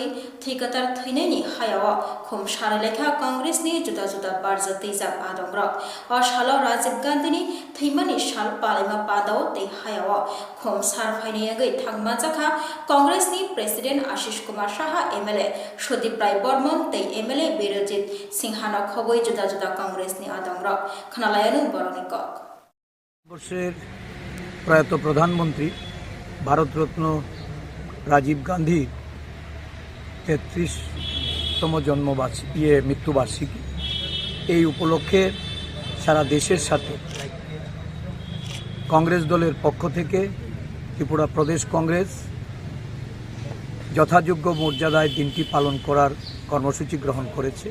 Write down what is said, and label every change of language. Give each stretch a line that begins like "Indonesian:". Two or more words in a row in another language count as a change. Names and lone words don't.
Kok Borok: Thikatar Thineni Hayawa Khum Sharalekha Congress ni Juda Juda Barza Tizak Adongrok O Shalo Rajiv Gandhini Thimani Shal Palima Padao Te Hayawa Khum Sarfaini Agai Thangmachakha Congress ni President Ashish Kumar Saha MLA Shodip Rai Bormon Te MLA Birojit Singhana Khoboi Juda Juda Congress ni Adongrok Khanalayanu Boronikok
Bangla: বর্ষের প্রয়াত প্রধানমন্ত্রী ভারতরত্ন রাজীব গান্ধীর 33তম মৃত্যুবার্ষিকী এই উপলক্ষে সারা দেশের সাথে কংগ্রেস দলের পক্ষ থেকে ত্রিপুরা প্রদেশ কংগ্রেস যথাযোগ্য মর্যাদায় দিনটি পালন করার কর্মসূচি গ্রহণ করেছে।